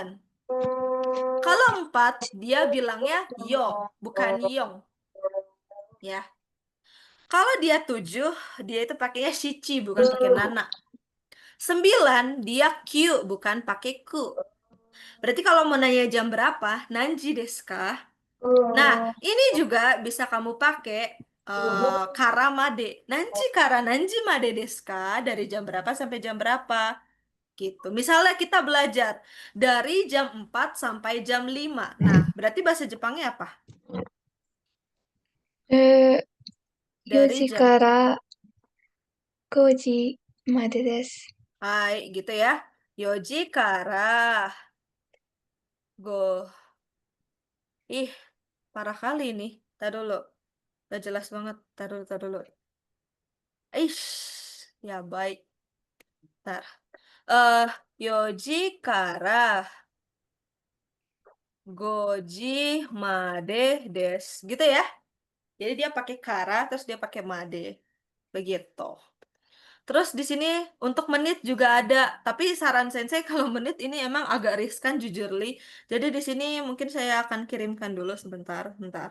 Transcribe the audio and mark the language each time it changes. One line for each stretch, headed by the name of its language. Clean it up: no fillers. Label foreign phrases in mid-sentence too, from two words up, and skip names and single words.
Indonesian: Kalau 4 dia bilangnya yo, bukan yong. Ya. Kalau dia 7 dia itu pakainya shichi, bukan pakai nana. 9 dia Q, bukan pakai ku. Berarti kalau mau nanya jam berapa,
Japanese: 何時ですか?
Indonesian: Nah, ini juga bisa kamu pakai
Japanese: から まで. 何時までですか?
Indonesian: Dari jam berapa sampai jam berapa? Gitu. Misalnya kita belajar dari jam 4 sampai jam 5. Nah, berarti bahasa Jepangnya apa? Eh, 4 Dari
Japanese: 時
Indonesian: jam
Japanese: から 5時までです。
Indonesian: Hai, gitu ya.
Japanese: 四時から。五.
Indonesian: Ih, parah kali nih. Tar dulu. Gak jelas banget. Tar dulu. Ish, ya baik.
Japanese: Tar. 四時から. 五時までです.
Indonesian: Gitu ya. Jadi dia pakai Kara, terus dia pakai Made. Begitu. Terus di sini untuk menit juga ada, tapi saran sensei kalau menit ini emang agak riskan jujur Li. Jadi di sini mungkin saya akan kirimkan dulu sebentar, bentar.